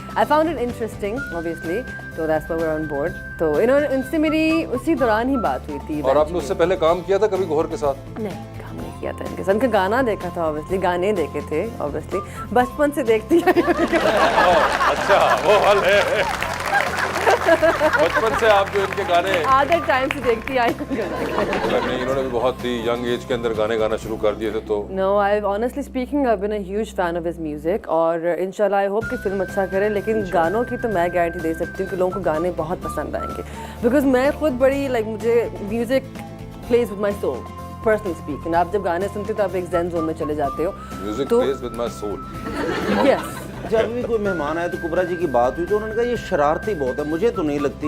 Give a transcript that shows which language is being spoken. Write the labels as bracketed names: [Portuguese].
[English] I found it interesting obviously, so that's why we're on board. [Hindi] तो इनसे मेरी उसी दौरान ही बात हुई थी। और आपने उससे पहले काम किया था कभी गौहर के साथ? नहीं, काम नहीं किया था इनके साथ। इनका गाना देखा था ऑब्वियसली, गाने देखे थे ऑब्वियसली, बचपन से देखती आई। अच्छा, वो हाल है। बचपन से आप जो इनके गाने आधे टाइम से देखती आई। नहीं, इन्होंने भी बहुत ही यंग एज के अंदर गाने गाना शुरू कर दिए थे। तो [English] No, I've honestly speaking, I've been a huge fan of his music, [Hindi] और इंशाल्लाह आई होप कि फिल्म अच्छा करे। लेकिन गानों की तो मैं गारंटी दे सकती हूँ कि लोगों को गाने बहुत पसंद आएंगे, बिकॉज मैं खुद बड़ी मुझे [English] Music plays with my soul, personally speaking. [Hindi] आप जब गाने सुनते हो तो आप एक ज़ेन जोन में चले जाते हो। म्यूजिक तो [English] Plays with my soul. Yes, [Hindi] जब भी कोई मेहमान आए तो कुबरा जी की बात हुई तो उन्होंने कहा ये शरारती बहुत है, मुझे तो नहीं लगती।